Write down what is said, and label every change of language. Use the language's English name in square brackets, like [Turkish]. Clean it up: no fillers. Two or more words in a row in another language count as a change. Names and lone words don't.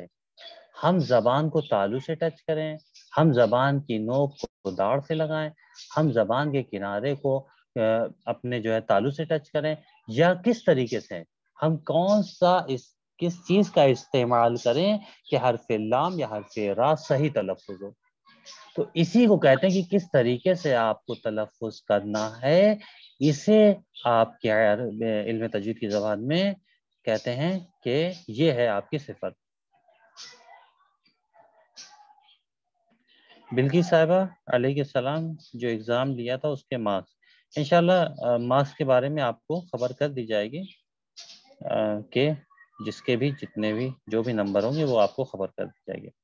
[Urdu] ہم زبان کو تالو سے ٹچ کریں، ہم زبان کی نوک کو داڑھ سے لگائیں، ہم زبان کے کنارے کو اپنے جو ہے تالو سے ٹچ کریں، یا کس طریقے سے ہم کس چیز کا استعمال کریں کہ حرف لام یا حرف را صحیح تلفظ ہو. تو اسی کو کہتے ہیں کہ کس طریقے سے آپ کو تلفظ کرنا ہے، اسے آپ کے علم تجوید کی زبان میں کہتے ہیں کہ یہ ہے آپ کی صفت. بلقیس صاحبہ [Arabic] علیہ السلام [Urdu] جو ایگزام لیا تھا اس کے مارکس انشاءاللہ مارکس کے بارے میں آپ کو خبر کر دی جائے گی کہ جس کے بھی جتنے بھی جو بھی نمبر ہوں گے وہ آپ کو خبر کر دی جائے گی.